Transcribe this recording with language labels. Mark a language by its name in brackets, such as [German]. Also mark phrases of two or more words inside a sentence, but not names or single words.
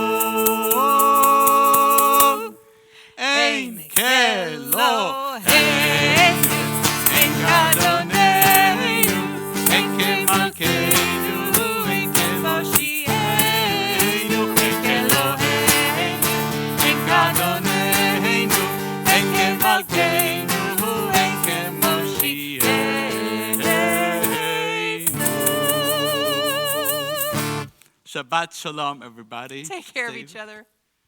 [Hebrew] אין כאלוהינו, אין כאדונינו, אין כמלכנו, אין כמושיענו, אין כאלוהינו, אין כאדונינו, אין כמלכנו, אין כמושיענו. שבת שלום, [English] everybody. Take care of Stay each other.